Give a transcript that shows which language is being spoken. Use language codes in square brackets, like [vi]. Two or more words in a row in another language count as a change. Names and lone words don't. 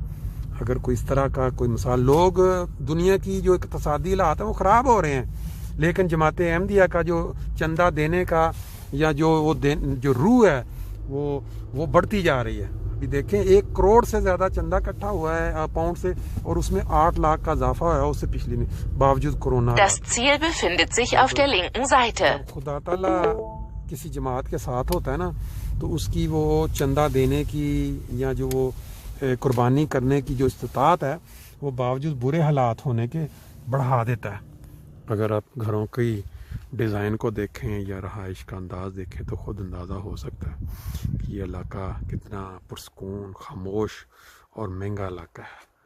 [ur] اگر کوئی اس طرح کا کوئی مثال، لوگ دنیا کی جو اقتصادی حالات ہیں وہ خراب ہو رہے ہیں لیکن جماعت احمدیہ کا جو چندہ دینے کا یا جو روح ہے وہ بڑھتی جا رہی ہے۔ ابھی دیکھیں 1 کروڑ سے زیادہ چندہ اکٹھا ہوا ہے پاؤنڈ سے اور اس میں 8 لاکھ کا اضافہ ہوا ہے اس سے پچھلی میں باوجود کورونا۔ [de] Das Ziel befindet sich auf der linken Seite. [ur] خدا تعالیٰ کسی جماعت کے ساتھ ہوتا ہے نا تو اس کی وہ چندہ دینے کی یا جو وہ قربانی کرنے کی جو استطاعت ہے وہ باوجود برے حالات ہونے کے بڑھا دیتا ہے. اگر آپ گھروں کی ڈیزائن کو دیکھیں یا رہائش کا انداز دیکھیں تو خود اندازہ ہو سکتا ہے کہ یہ علاقہ کتنا پرسکون، خاموش اور مہنگا علاقہ ہے.